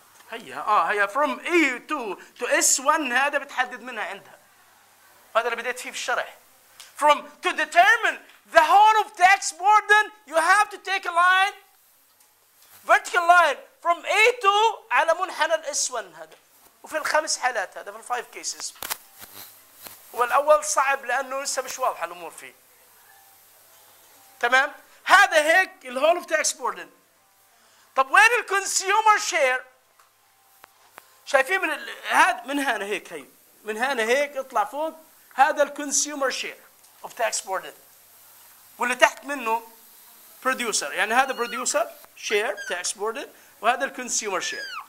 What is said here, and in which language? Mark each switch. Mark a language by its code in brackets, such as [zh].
[ar] هي [en] from E2 to S1 [ar] هذا بتحدد منها عندها. هذا اللي بديت فيه في الشرح. [en] To determine the whole of tax burden you have to take a line, vertical line from A2 [ar] على منحنى ال S1 هذا. وفي الخمس حالات هذا في الفايف كيسز. والأول صعب لأنه لسه مش واضحة الأمور فيه. تمام؟ هذا هيك الهول اوف تاكس بوردن. طب وين الكونسيومر شير؟ شايفين من هنا هيك هي من هنا هيك اطلع فوق، هذا الكونسيومر شير اوف تاكس بوردن، واللي تحت منه بروديوسر، يعني هذا بروديوسر شير تاكس بوردن، وهذا الكونسيومر شير.